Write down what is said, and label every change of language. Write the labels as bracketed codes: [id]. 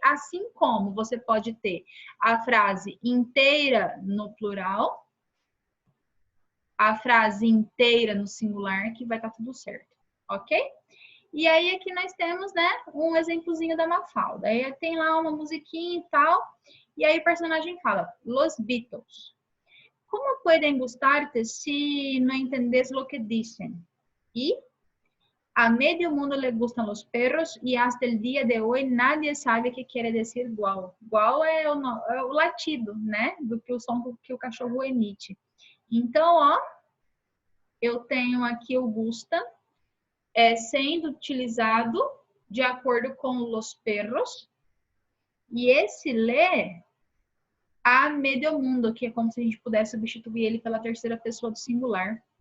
[pt] Assim como você pode ter a frase inteira no plural, a frase inteira no singular, que vai estar tudo certo, ok? E aí aqui nós temos, né, um exemplozinho da Mafalda. Aí tem lá uma musiquinha e tal, e aí o personagem fala, Los Beatles. [es] Como pueden gustarte si no entendes lo que dicen? Y a medio mundo le gustan los perros y hasta el día de hoy nadie sabe qué quiere decir guau. [pt] Guau é o latido, né, do que o som que o cachorro emite. Então, ó, eu tenho aqui o gusta, sendo utilizado de acordo com [es] los perros. [pt] E esse lê [es] a medio mundo, [pt] que é como se a gente pudesse substituir ele pela terceira pessoa do singular.